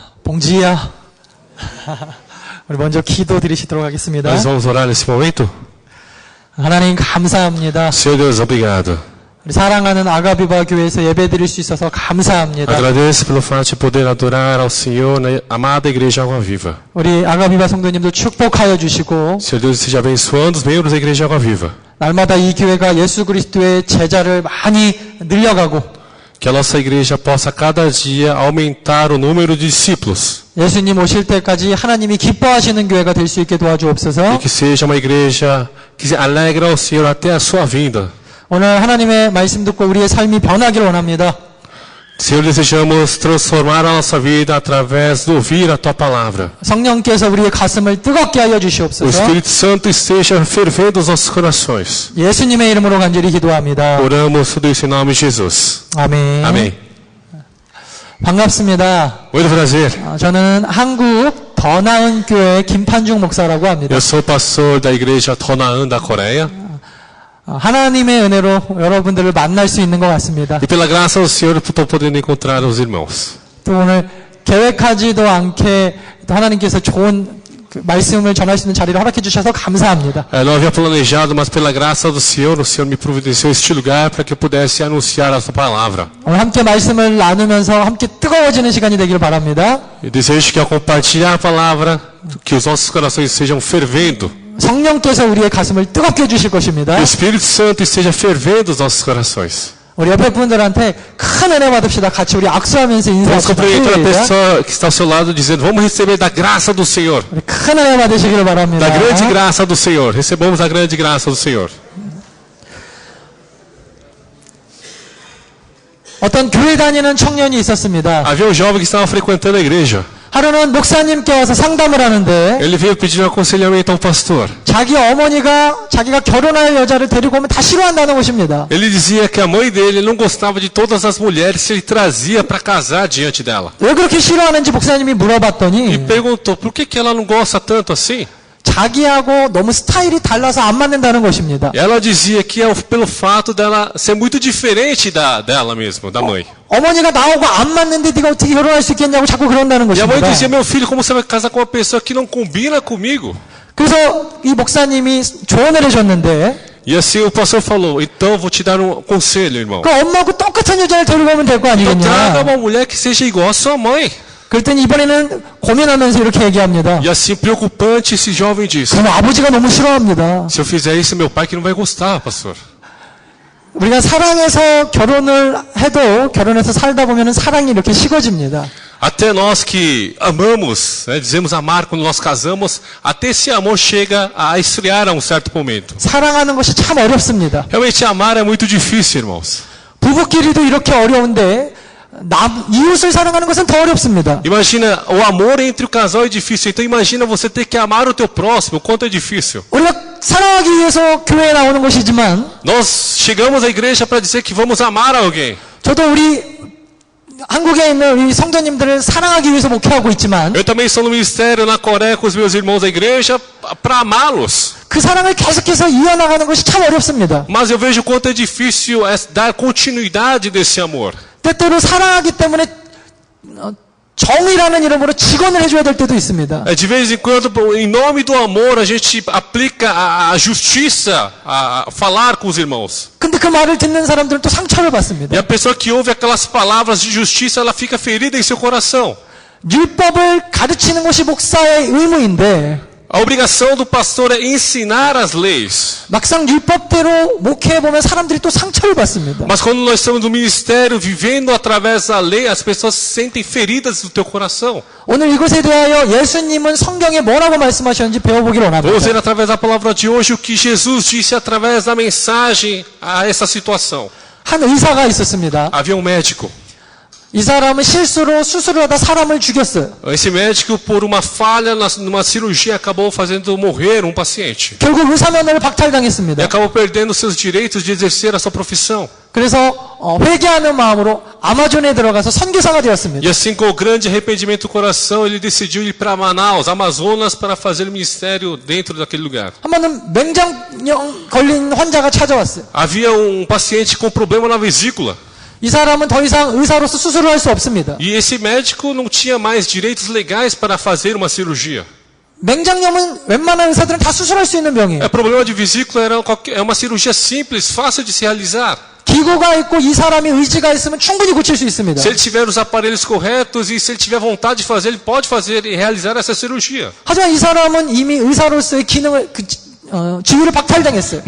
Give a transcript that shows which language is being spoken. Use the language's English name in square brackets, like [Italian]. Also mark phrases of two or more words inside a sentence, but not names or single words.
[Korean] 봉지야, 우리 먼저 기도 드리시도록 하겠습니다. [Portuguese] Nós vamos orar nesse momento? [Korean] 하나님 감사합니다. [Portuguese] Senhor Deus, obrigado. [Korean] 우리 사랑하는 아가비바 교회에서 예배 드릴 수 있어서 감사합니다. [Portuguese] Agradeço pelo fato de poder adorar ao Senhor na amada Igreja Água Viva. [Korean] 우리 아가비바 성도님들 축복하여 주시고 [Portuguese] Senhor Deus, esteja abençoando os membros da Igreja Água Viva. [Korean] 날마다 이 교회가 예수 그리스도의 제자를 많이 늘려가고 [Portuguese] Que a nossa igreja possa cada dia aumentar o número de discípulos. [Korean] 예수님 오실 때까지 하나님이 기뻐하시는 교회가 될 수 있게 도와주옵소서. [Portuguese] E que seja uma igreja que se alegra ao Senhor até a sua vinda. [Korean] 오늘 하나님의 말씀 듣고 우리의 삶이 변하기를 원합니다. [Portuguese] Senhor, desejamos transformar a nossa vida através de ouvir a Tua palavra. [Korean] 성령께서 우리의 가슴을 뜨겁게 하여 [Portuguese] O [Korean] 주시옵소서. [Portuguese] Espírito Santo esteja fervendo os nossos corações. [Korean] 예수님의 이름으로 간절히 기도합니다. [Portuguese] Oramos tudo isso em nome de Jesus. [Korean] 아멘. [Portuguese] Amém. [Korean] 반갑습니다. [Portuguese] Muito prazer. [Korean] 저는 한국 더 나은 교회 김판중 목사라고 합니다. [Portuguese] Eu sou pastor da igreja Tonaan da Coreia. [Korean] 하나님의 은혜로 여러분들을 만날 수 있는 것 같습니다. [Portuguese] E pela graça do Senhor, estou podendo encontrar os irmãos. [Korean] 또 오늘 계획하지도 않게 또 하나님께서 좋은 말씀을 전할 수 있는 자리를 허락해 주셔서 감사합니다. [Portuguese] Não havia planejado, mas pela graça do Senhor, o Senhor me providenciou este lugar para que eu pudesse anunciar a sua palavra. [Korean] 오늘 함께 말씀을 나누면서 함께 뜨거워지는 시간이 되기를 바랍니다. [Portuguese] E desejo que ao compartilhar a palavra, que os nossos corações estejam fervendo. [Korean] 성령께서 우리의 가슴을 뜨겁게 해주실 것입니다. [Portuguese] Que o Espírito Santo esteja fervendo os nossos corações. [Korean] 우리 옆에 분들한테 큰 은혜 받읍시다. 같이 우리 악수하면서 [Portuguese] Vamos [Korean] 인사합시다. [Portuguese] cumprimentar a pessoa que está ao seu lado dizendo, vamos receber da graça do Senhor. [Korean] 우리 큰 은혜 받으시기를 바랍니다. [Portuguese] Da grande graça do Senhor. Recebamos a grande graça do Senhor. [Korean] 어떤 교회 다니는 청년이 있었습니다. [Portuguese] Havia um jovem que estava frequentando a igreja. [Korean] 하루는 목사님께 와서 상담을 하는데 [Portuguese] Ele veio pedir aconselhamento ao pastor. [Korean] 자기 어머니가 자기가 결혼할 여자를 데리고 오면 다 싫어한다는 것입니다. [Portuguese] Ele dizia que a mãe dele não gostava de todas as mulheres que ele trazia para casar diante dela. [Korean] 왜 그렇게 싫어하는지 목사님이 [Portuguese] E [Korean] 물어봤더니 [Portuguese] perguntou, por que ela não gosta tanto assim? [Korean] 자기하고 너무 스타일이 달라서 안 맞는다는 것입니다. [Portuguese] E ela dizia que é pelo fato dela ser muito diferente dela mesma, da mãe. [Korean] 어머니가 나하고 안 맞는데 네가 어떻게 결혼할 수 있겠냐고 자꾸 그런다는 [Portuguese] E a mãe [Korean] 것입니다. [Portuguese] dizia, meu filho, como você vai casar com uma pessoa que não combina comigo? [Korean] 그래서 이 목사님이 조언을 해줬는데 [Portuguese] E assim o pastor falou, então vou te dar um conselho, irmão. [Korean] 그 엄마하고 똑같은 여자를 데리고 오면 될 거 [Portuguese] Então traga [Korean] 아니겠냐. [Portuguese] uma mulher que seja igual à sua mãe. [Korean] 그랬더니 이번에는 고민하면서 이렇게 얘기합니다. [Portuguese] E assim, preocupante, esse jovem disse, [Korean] 그럼 아버지가 너무 싫어합니다. [Portuguese] se eu fizer isso, meu pai que não vai gostar, pastor. [Korean] 우리가 사랑해서 결혼을 해도 결혼해서 살다 보면 사랑이 이렇게 식어집니다. [Portuguese] Até nós que amamos, dizemos amar quando nós casamos, até esse amor chega a esfriar a um certo momento. [Korean] 사랑하는 것이 참 어렵습니다. [Portuguese] Realmente amar é muito difícil, irmãos. [Korean] 부부끼리도 이렇게 어려운데 이웃을 사랑하는 것은 더 어렵습니다. [Portuguese] Imagina, o amor entre o casal é difícil, então imagina você ter que amar o teu próximo, o quanto é difícil. [Korean] 우리가 사랑하기 위해서 교회에 나오는 것이지만 [Portuguese] Nós chegamos à igreja para dizer que vamos amar alguém. [Korean] 저도 우리 한국에 있는 우리 성도님들을 사랑하기 위해서 목회하고 있지만 [Portuguese] Eu também estou no ministério na Coreia com os meus irmãos da igreja para amá-los. [Korean] 그 사랑을 계속해서 이어나가는 것이 참 어렵습니다. [Portuguese] Mas eu vejo o quanto é difícil dar continuidade desse amor. [Korean] 때때로 사랑하기 때문에 정의라는 이름으로 직언을 해줘야 될 때도 있습니다. [Portuguese] De vez em quando, em nome do amor, a gente aplica a justiça a falar com os irmãos. [Korean] 근데 그 말을 듣는 사람들은 또 상처를 받습니다. [Portuguese] E a pessoa que ouve aquelas palavras de justiça, ela fica ferida em seu coração. [Korean] 율법을 가르치는 것이 목사의 의무인데 [Portuguese] A obrigação do pastor é ensinar as leis. [Korean] 막상 율법대로 목회해보면 사람들이 또 상처를 받습니다. [Portuguese] Mas quando nós estamos no ministério, vivendo através da lei, as pessoas se sentem feridas no teu coração. [Korean] 오늘 이것에 대하여 예수님은 성경에 뭐라고 말씀하셨는지 배워보기를 [Portuguese] Vamos [Korean] 원합니다. [Portuguese] ver através da palavra de hoje o que Jesus disse através da mensagem a essa situação. [Korean] 한 의사가 있었습니다. [Portuguese] Havia um médico. [Korean] 이 사람은 실수로 수술을 하다 사람을 죽였어요. [Portuguese] Esse médico, por uma falha numa cirurgia, acabou fazendo morrer um paciente. [Korean] 결국 의사면허를 [Portuguese] E [Korean] 박탈당했습니다. [Portuguese] acabou perdendo seus direitos de exercer a sua profissão. [Korean] 그래서 회개하는 마음으로 아마존에 들어가서 선교사가 되었습니다. [Portuguese] E assim, com o grande arrependimento do coração, ele decidiu ir para Manaus, Amazonas, para fazer o ministério dentro daquele lugar. [Korean] 한 번은 맹장염 걸린 환자가 찾아왔어요. [Portuguese] Havia um paciente com problema na vesícula. [Korean] 이 사람은 더 이상 의사로서 수술을 할 수 없습니다. [Portuguese] E esse médico não tinha mais direitos legais para fazer uma cirurgia. [Korean] 맹장염은 웬만한 의사들은 다 수술할 수 있는 병이에요. [Portuguese] O problema de vesícula é uma cirurgia simples, fácil de se realizar. [Korean] 기구가 있고 이 사람이 의지가 있으면 충분히 고칠 수 있습니다. [Portuguese] Se ele tiver os aparelhos corretos e se ele tiver vontade de fazer, ele pode fazer e realizar essa cirurgia. [Korean] 하지만 이 사람은 이미 의사로서의 기능을 지위를 박탈당했어요.